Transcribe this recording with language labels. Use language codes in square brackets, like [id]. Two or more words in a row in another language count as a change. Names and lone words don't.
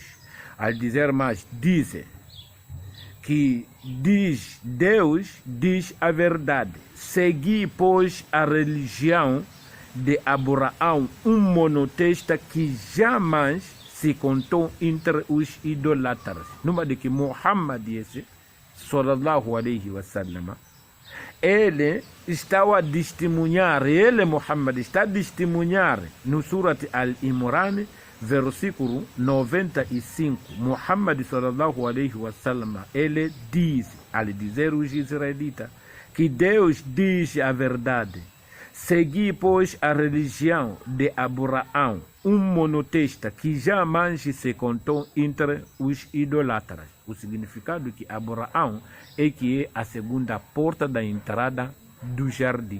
[pt] Al dizer mais, diz que Deus diz a verdade. Segui, pois, a religião de Abraão, um monoteísta que jamais se contou entre os idolatras. Numa de que Muhammad esse, [ar] صلى الله عليه وسلم, [pt] ele estava a testemunhar, ele Muhammad está a testemunhar no Surat Al-Imran, versículo 95. [ar] Muhammad صلى الله عليه وسلم, [pt] ele diz, ao dizer os israelitas, que Deus diz a verdade. Segui, pois, a religião de Abraão, um monoteísta que jamais se contou entre os idolatras. O significado que Abraão é que é a segunda porta da entrada do jardim.